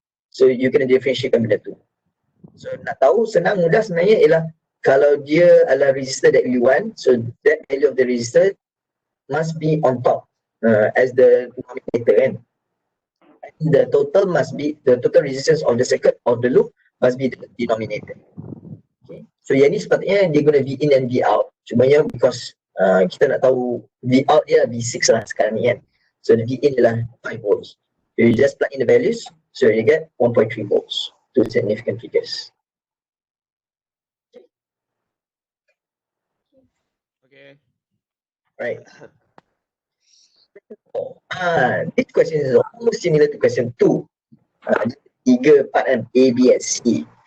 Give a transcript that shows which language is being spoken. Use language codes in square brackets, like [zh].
[ms] So you kena differentiatekan benda tu. So nak tahu senang mudah sebenarnya ialah kalau dia adalah resistor [en] that we want, so that value of the resistor must be on top as the denominator [ms] kan. [en] The total must be, the total resistance of the circuit of the loop must be the denominator. Okay. [ms] So yang ni sepatutnya dia guna V in and V out. Cuma yang because kita nak tahu V out dia V6 lah sekarang ni kan. [en] So the V in ialah 5 volts. You just plug in the values, so you get 1.3 volts, two significant figures. Okay. Right. This question is almost similar to question 2. [ms] Tiga part kan, [en] A, B and C.